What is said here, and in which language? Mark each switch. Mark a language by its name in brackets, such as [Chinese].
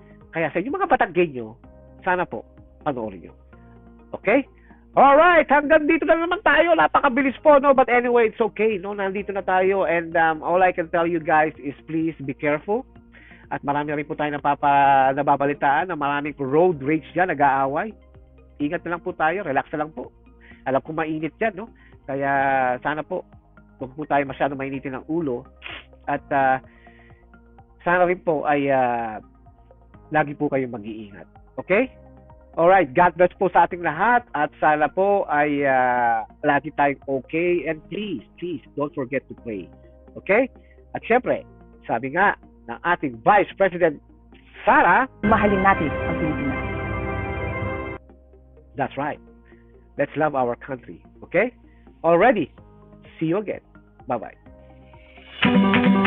[Filipino] Kaya sa inyo mga Batanggenyo, sana po panoorin nyo. Okay? Alright, hanggang dito na naman tayo. Napakabilis po, no? [English] But anyway, it's okay, no? [Filipino] Nandito na tayo [English] and all I can tell you guys is please be careful. [Filipino] At marami rin po tayo nababalitaan na maraming road rage dyan, nag-aaway. Ingat na lang po tayo, relax na lang po. Alam ko mainit yan, no? Kaya sana po, huwag po tayo masyado mainitin ng ulo. At sana rin po ay lagi po kayong mag-iingat. Okay? Alright, God bless po sa ating lahat at sana po ay lagi tayong okay [English] and please don't forget to pray. [Filipino] Okay? At syempre, sabi nga ng ating Vice President Sara, Mahalin natin ang Pilipinas. [English] that's right. Let's love our country. Okay? Already. See you again. Bye-bye.